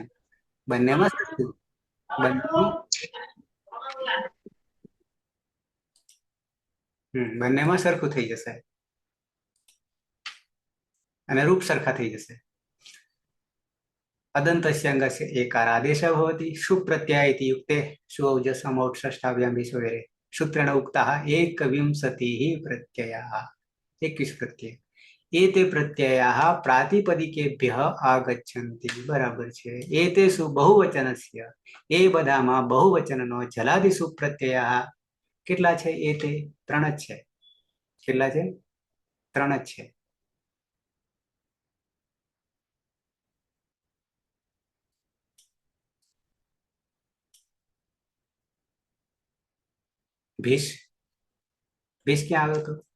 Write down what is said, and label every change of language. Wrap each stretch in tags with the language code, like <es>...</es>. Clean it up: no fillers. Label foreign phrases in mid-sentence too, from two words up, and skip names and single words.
<gu>બંનેમાં સરખું, બંનેમાં સરખું થઈ જશે અને રૂપ સરખા થઈ જશે.</gu> <sa>अदंतस्य अंगस्य एकारादेश भवति सुप्रत्यय इति युक्ते सुऔजसमौट् वगैरह सूत्रेण उक्ताः एकविंशतिः प्रत्ययाः, 21 प्रत्यय. एते प्रत्ययाः प्रातिपदिकेभ्यः आगच्छन्ति.</sa> <gu>बराबर છે.</gu> <sa>एतेषु बहुवचनस्य,</sa> <gu>એ બધામાં બહુવચનનો</gu> <sa>जलादिशु प्रत्ययः</sa> <gu>કેટલા છે? એતે 3 જ છે. કેટલા છે? 3 જ છે. ભીષ, ભીષ ક્યાં આવ્યો હતો?</gu>